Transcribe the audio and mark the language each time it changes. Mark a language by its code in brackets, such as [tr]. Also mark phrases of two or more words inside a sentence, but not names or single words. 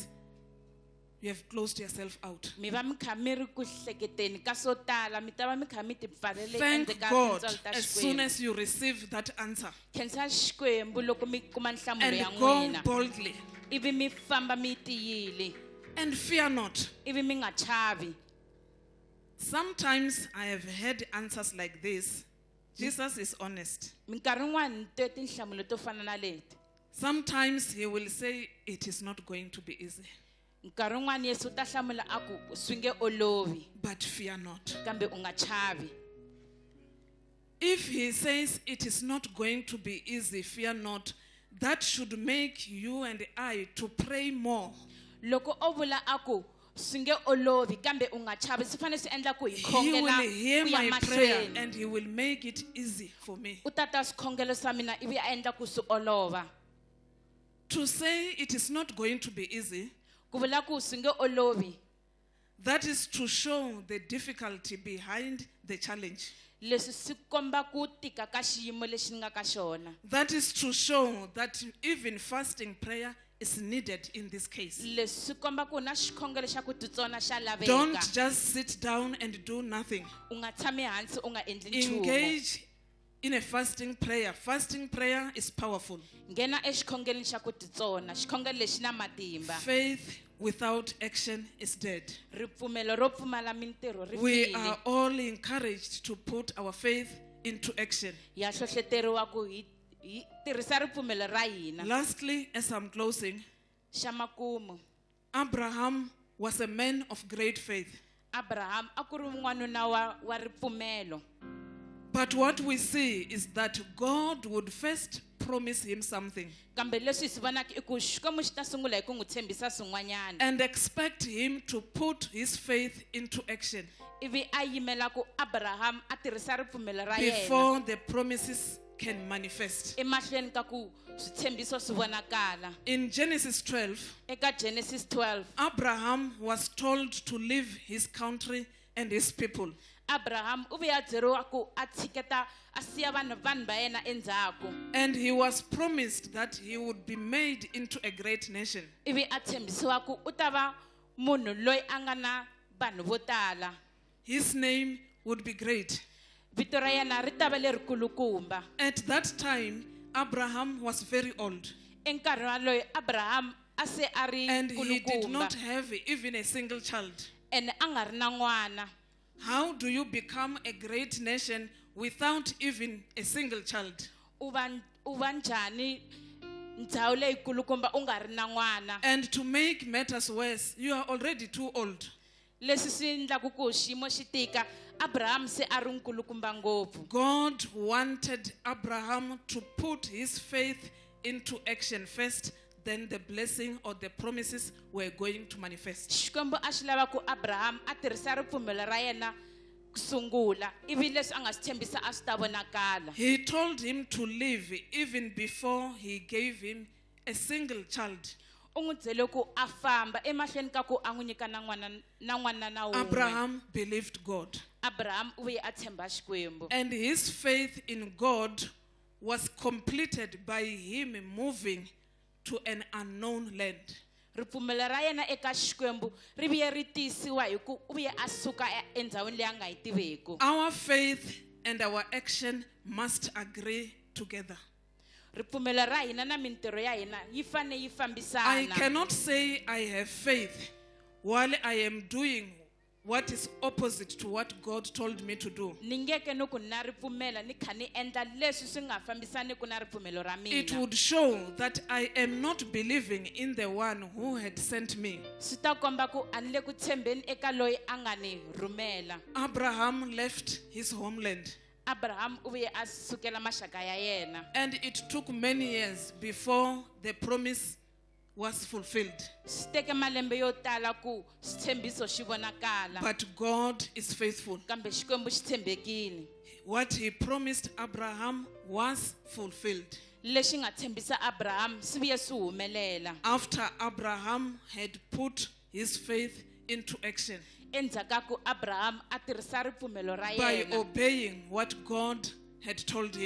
[en] You have closed yourself out. [ts] Mi va mi kha mi ri ku hleketeni ka swo tala mi ta va mi kha mi tipfarele [en] Thank [ts] endzeni ka [en] God [ts] tintswalo ta [en] as soon [ts] Xikwembu. [en] as you receive that answer [ts] Khensa Xikwembu loko mi kuma nhlamulo ya [en] and go [ts] n'wina [en] boldly [ts] ivi mi famba mi tiyile [en] and fear not. [ts] ivi mi nga chavi. [en] Sometimes I have had answers like this. Jesus is honest. [ts] Minkarhi yin'wani ni twe tinhlamulo to fana na leti. [en] Sometimes he will say it is not going to be easy, [ts] Nkarhi yin'wani Yesu u ta hlamula a ku swi nge olovi [en] but fear not. [ts] kambe u nga chavi. [en] If he says it is not going to be easy, fear not, that should make you and I to pray more. [ts] Loko o vula a ku swi nge olovi kambe u nga chavi swi fanele swi endla ku hi [en] He [ts] khongela [en] will hear [ts] ku ya [en] my prayer [ts] mahlweni. [en] and he will make it easy for me. [ts] U ta ta swikhongelo swa mina ivi a endla ku swi olova. [en] To say it is not going to be easy, [ts] Ku vula ku swi nge olovi [en] that is to show the difficulty behind the challenge. [ts] leswi swi komba ku tika ka xiyimo lexi ni nga ka xona. [en] That is to show that even fasting prayer is needed in this case. [ts] Leswi swi komba ku na xikhongelo xa ku titsona xa [en] Don't [ts] laveka. [en] just sit down and do nothing. [ts] U nga tshami hansi u nga endli nchumu. [en] Engage in a fasting prayer. Fasting prayer is powerful. [ts] Nghena exikhongeleni xa ku titsona xikhongelo lexi na matimba. [en] Faith without action is dead. [ts] Ripfumelo ro pfumala mintirho ri [en] We [ts] file. [en] are all encouraged to put our faith into action. [ts] Ya hlohloteriwa ku hi tirhisa ripfumelo ra hina. [en] Lastly, as I'm closing, [ts] Xa makumu. [en] Abraham was a man of great faith. [ts] Abraham a ku ri n'wanuna wa ripfumelo. [en] But what we see is that God would first promise him something [ts] Kambe leswi hi swi vonaka i ku Xikwembu xi ta sungula hi ku n'wi tshembisa swin'wanyana. [en] and expect him to put his faith into action [ts] Ivi a yimela ku Abraham a tirhisa ripfumelo ra yena [en] before the promises can manifest. [ts] emahlweni ka ku switshembiso swi vonakala. [en] In Genesis 12, [ts] Eka Genesis 12, [en] Abraham was told to leave his country and his people. [ts] Abraham u ve a byeriwa ku a tshiketa a siya vanhu va yena endzhaku. [en] And he was promised that he would be made into a great nation. [ts] Ivi a tshembisiwa ku u ta va munhu loyi a nga na vanhu vo tala. [en] His name would be great. [ts] Vito ra yena ri ta va lerikulukumba. [en] At that time, Abraham was very old [ts] Enkarhi waloyi Abraham a se a ri [en] and he did not [ts] kulukumba [en] have even a single child. [ts] ene a nga ri na n'wana. [en] How do you become a great nation without even a single child? [ts] U va njhani ndhawu leyikulukumba u nga ri na n'wana? [en] And to make matters worse, you are already too old. [ts] Leswi swi endlaku ku xiyimo xi tika, Abraham se a ri nkulukumba ngopfu. [en] God wanted Abraham to put his faith into action first, then the blessing or the promises were going to manifest. [ts] Xikwembu a xi lava ku Abraham a tirhisa ripfumelo ra yena ku sungula, ivi leswi a nga swi tshembisa a swi ta vonakala. [en] He told him to leave even before he gave him a single child. [ts] U n'wi byele ku a famba emahlweni ka ku a n'wi nyika na n'wana na wun'we. [en] Abraham believed God. [ts] Abraham u vuye a tshemba Xikwembu. [en] And his faith in God was completed by him moving to an unknown land. [ts] Ripfumelo ra yena eka Xikwembu ri vuye ri tiyisiwa hi ku u vuye a suka endhawini leyi a nga yi tiveki. [en] Our faith and our action must agree together. [ts] Ripfumelo ra hina na mintirho ya hina yi fane yi [en] I [ts] fambisana. [en] cannot say I have faith while I am doing what is opposite to what God told me to do. [ts] Ni ngeke no ku na ripfumela ni kha ni endla leswi swi nga fambisaniki na ripfumelo ra [en] It [ts] mina. [en] would show that I am not believing in the one who had sent me. [ts] Swi ta komba ku a ni le ku tshembeni eka loyi a nga ni rhumela. [en] Abraham left his homeland, [ts] Abraham u vuye a sukela maxaka ya yena. [en] and it took many years before the promise was fulfilled. [ts] Swi teke malembe yo tala ku switshembiso xi vonakala. [en] But God is faithful. [ts] Kambe Xikwembu xi tshembekile. [en] What he promised Abraham was fulfilled. [ts] Lexi nga tshembisa Abraham swi vuye swi humelela. [en] After Abraham had put his faith into action [ts] Endzhaku ku Abraham a tirhisa ripfumelo ra [en] by [ts] yena [en] obeying what God had told him.